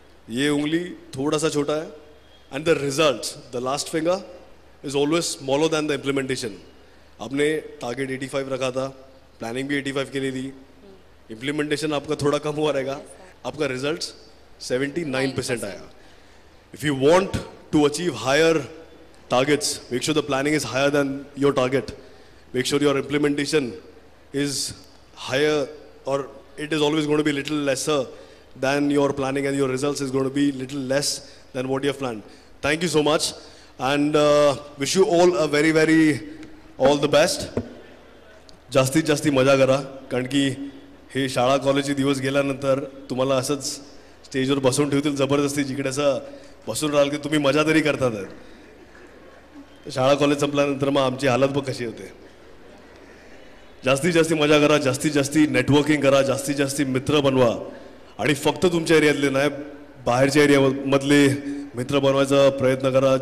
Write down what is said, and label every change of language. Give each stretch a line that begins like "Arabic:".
Hindi: ये उंगली थोड़ा सा छोटा है.
English: And the result, the last finger is always smaller than the implementation.
Hindi: आपने टारगेट 85 रखा था, प्लानिंग भी 85 के लिए दी, इम्प्लीमेंटेशन आपका थोड़ा कम हुआ रहेगा, आपका रिजल्ट 79% आया.
English: If you want to achieve higher targets, make sure the planning is higher than your target. Make sure your implementation is higher, or it is always going to be little lesser than your planning, and your results is going to be little less than what you have planned. Thank you so much, and wish you all a very very all the best.
Marathi: जास्तीत जास्ती मजा करा, कारण की हे शाळा कॉलेजचे दिवस गेल्यानंतर तुम्हाला असंच स्टेजवर बसवून ठेवतील जबरदस्ती, जिकडे असं बसून राहाल की तुम्ही मजा तरी करतात. शाळा कॉलेज संपल्यानंतर मग आमची हालत बघ कशी होते. जास्तीत जास्ती मजा करा, जास्तीत जास्ती नेटवर्किंग करा, जास्तीत जास्ती मित्र बनवा, आणि फक्त तुमच्या एरियातले नाही बाहेरच्या एरियामधले मित्र बनवायचा प्रयत्न करा.